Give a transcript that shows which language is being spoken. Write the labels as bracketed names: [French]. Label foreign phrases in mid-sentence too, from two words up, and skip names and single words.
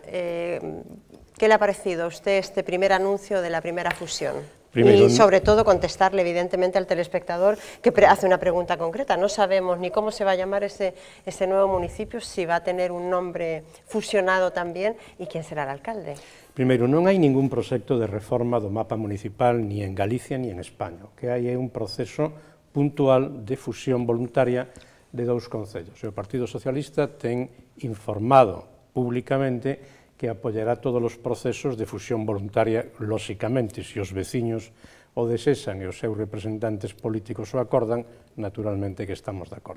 [Spanish] ¿Qué le ha parecido a usted este primer anuncio de la primera fusión? Y sobre todo contestarle evidentemente al telespectador que hace una pregunta concreta. No sabemos ni cómo se va a llamar ese nuevo municipio, si va a tener un nombre fusionado también y quién será el alcalde. [Galician] Primeiro, non hai ningún proxecto de reforma do mapa municipal ni en Galicia ni en España. O que hai é un proceso puntual de fusión voluntaria de dous concellos. O Partido Socialista ten informado públicamente que apoiará todos os procesos de fusión voluntaria, lóxicamente, se os veciños o desexan e os seus representantes políticos o acordan, naturalmente que estamos de acordo.